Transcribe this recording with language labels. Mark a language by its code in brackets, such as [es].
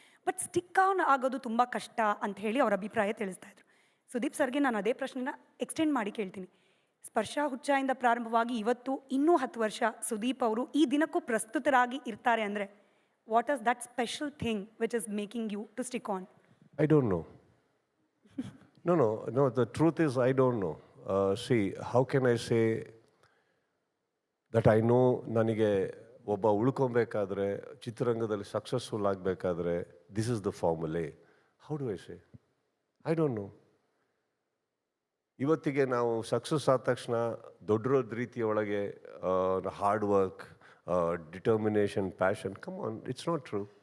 [en] but stick on [kn] ಆಗೋದು ತುಂಬ ಕಷ್ಟ ಅಂತ ಹೇಳಿ ಅವರ ಅಭಿಪ್ರಾಯ ತಿಳಿಸ್ತಾ ಇದ್ರು. ಸುದೀಪ್ ಸರ್ಗೆ ನಾನು ಅದೇ ಪ್ರಶ್ನೆನ ಎಕ್ಸ್ಟೆಂಡ್ ಮಾಡಿ ಕೇಳ್ತೀನಿ. ಸ್ಪರ್ಶ ಹುಚ್ಚಾಯಿಂದ ಪ್ರಾರಂಭವಾಗಿ ಇವತ್ತು ಇನ್ನೂ 10 ವರ್ಷ ಸುದೀಪ್ ಅವರು ಈ ದಿನಕ್ಕೂ ಪ್ರಸ್ತುತರಾಗಿ ಇರ್ತಾರೆ ಅಂದರೆ [en] What is that special thing which is making you to stick on? I don't know. No, the truth is I don't know. See, how can I say that I know [kn] ನನಗೆ ಒಬ್ಬ ಉಳ್ಕೊಬೇಕಾದ್ರೆ, ಚಿತ್ರರಂಗದಲ್ಲಿ ಸಕ್ಸಸ್ಫುಲ್ ಆಗಬೇಕಾದ್ರೆ [en] This is the formula? How do I say? I don't know. [kn] ಇವತ್ತಿಗೆ ನಾವು success ಆದ ತಕ್ಷಣ ದೊಡ್ಡ ರೀತಿಯೊಳಗೆ [en] Hard work, determination, passion, come on, it's not true.